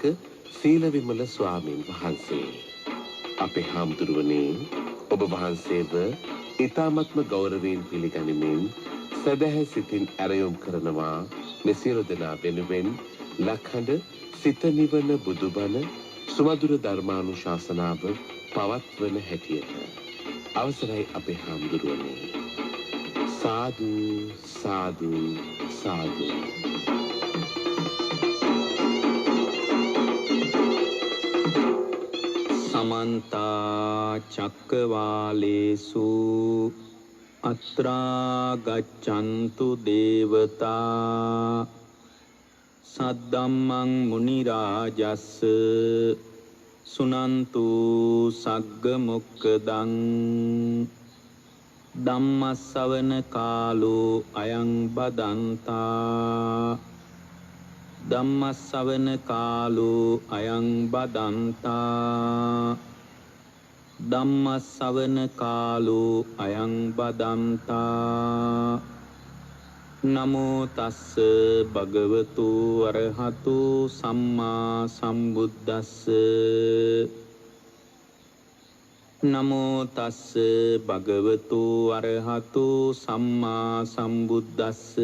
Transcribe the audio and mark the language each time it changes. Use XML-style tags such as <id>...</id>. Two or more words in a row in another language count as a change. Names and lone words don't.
<si>සීල විමල ස්වාමීන් වහන්සේ අපේ හාමුදුරුවනේ ඔබ වහන්සේව ඊ타මත්ම ගෞරවයෙන් පිළිගනිමින් සදහැ සිතින් ඇරයුම් කරනවා මේ සියලු දෙනා වෙනුවෙන් ලක්හඬ සිත නිවන බුදුබණ සුමధుර ධර්මානුශාසනාව පවත්වන හැටියට අවසරයි අපේ හාමුදුරුවනේ සාදු සාදු සාදු</si> <pi>समन्त चक्रवालेषु अत्रा गच्छन्तु देवता सद्धम्मं मुनिराजस् सुनन्तु सग्ग मोक्खदं ධම්මස්සවන කාලෝ අයං බදන්තා ධම්මස්සවන කාලෝ අයං බදන්තා ධම්මස්සවන කාලෝ අයං බදන්තා නමෝ තස්ස භගවතු අරහතු සම්මා සම්බුද්දස්ස නමෝ තස්ස භගවතු අරහතු සම්මා සම්බුද්දස්ස</pi>